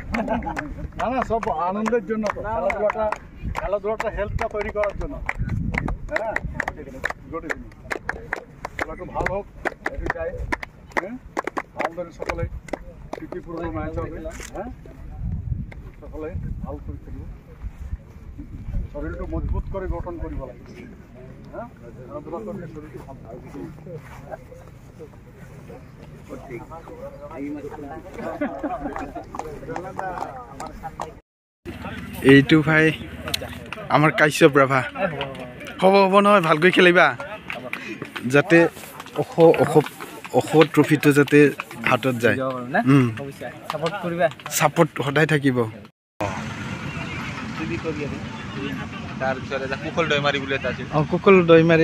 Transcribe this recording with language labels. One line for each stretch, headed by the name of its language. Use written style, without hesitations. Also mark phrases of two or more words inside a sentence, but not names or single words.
Bangla: না না সব আনন্দের জন্য তো খেলাধুলাটা হেলথটা তৈরি করার জন্য হ্যাঁ
English: good evening
Bangla: একটু ভালো হোক একটু চাই হ্যাঁ আমাদের সকলে স্মৃতিপূর্ণ ম্যাচ হবে হ্যাঁ সকলে ভালো করে খেলব শরীরটা মজবুত করে গঠন
Assamese: করিব লাগে
Bangla: হ্যাঁ খেলাধুলা করলে শরীরটা
Assamese: এইটো ভাই আমাৰ কাশ্যপ ৰাভা হ'ব হ'ব নহয় ভালকৈ খেলিবা যাতে অশ ট্ৰফিটো যাতে হাতত যায় ছাপোৰ্ট সদায় থাকিব কুশল দৈমাৰী